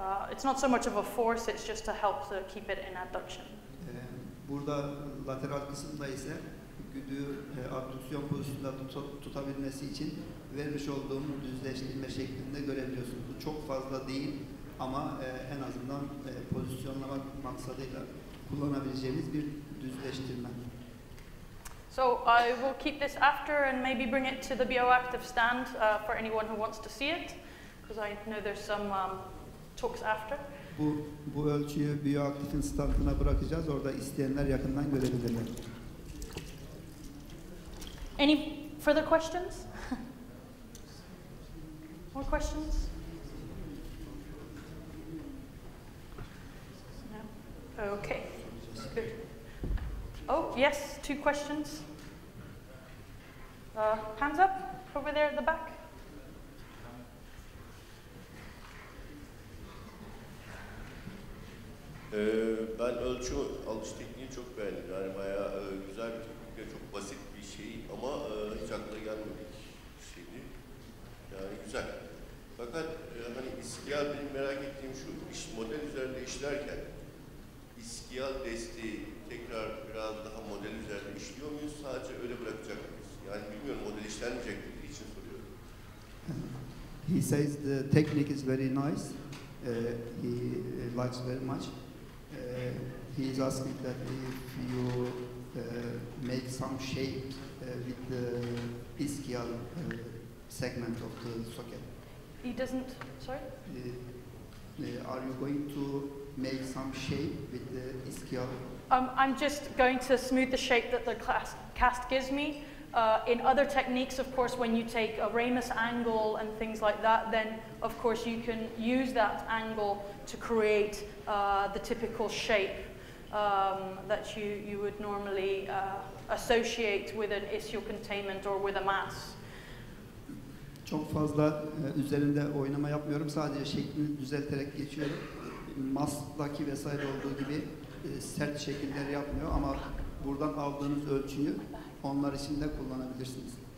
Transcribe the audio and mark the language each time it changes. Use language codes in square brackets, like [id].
[en] It's not so much of a force, it's just to help to keep it in adduction. [tr] Burada lateral kısımda ise güdüğü abdüksiyon pozisyonunda tutabilmesi için vermiş olduğum düzleştirme şeklinde görebiliyorsunuz. Bu çok fazla değil ama en azından pozisyonlamak maksadıyla kullanabileceğimiz bir düzleştirme. [en] So I will keep this after and maybe bring it to the bioactive stand for anyone who wants to see it, because I know there's some talks after. [tr] Bu ölçüyü bioaktifin standına bırakacağız. Orada isteyenler yakından görebilirler. [en] Any further questions? More questions? No? Okay. Good. Oh, yes, 2 questions. Hands up over there at the back. [tr] Ben ölçü alış tekniğini çok beğendim. Yani bayağı güzel bir teknik ve çok basit bir şey ama hiç aklına gelmedik bir şeydi. Yani güzel. Fakat hani iskiyal benim merak ettiğim şu, model üzerinde işlerken iskiyal desteği tekrar biraz daha model üzerinde işliyor muyuz? Sadece öyle bırakacak mıyız? Yani bilmiyorum, model işlenmeyecek dediği için soruyorum. [en] He says the technique is very nice. He likes very much. He is asking that if you make some shape with the ischial segment of the socket? He doesn't, sorry? Are you going to make some shape with the ischial? I'm just going to smooth the shape that the cast gives me. In other techniques, of course, when you take a ramus angle and things like that, then of course you can use that angle to create the typical shape that you would normally associate with an ischial containment or with a mass. [tr] Çok fazla üzerinde oynama yapmıyorum. Sadece şeklini düzelterek geçiyorum. Maslaki vesaire olduğu gibi sert şekiller yapmıyor ama buradan aldığınız ölçüyü onlar için de kullanabilirsiniz.